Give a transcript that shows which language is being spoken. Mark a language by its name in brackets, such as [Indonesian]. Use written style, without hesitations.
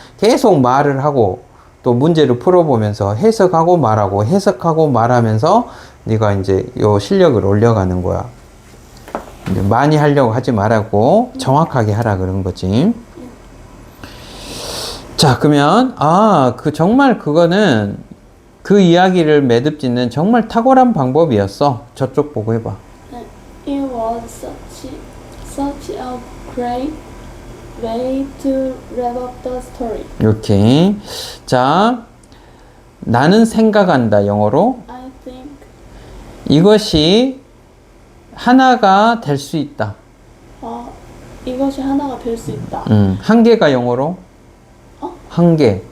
[Korean] 계속 말을 하고 또 문제를 풀어보면서 해석하고 말하고 해석하고 말하면서 네가 이제 요 실력을 올려가는 거야. 이제 많이 하려고 하지 말라고 정확하게 하라 그런 거지. 자, 그러면 정말 그거는 그 이야기를 매듭짓는 정말 탁월한 방법이었어. 저쪽 보고 해봐. [English] It was such a great way to wrap up the story. [Korean] 이렇게. 자, 나는 생각한다 영어로. [English] I think. [Korean] 이것이 하나가 될 수 있다. 이것이 하나가 될 수 있다. 한 개가 영어로? 한 개.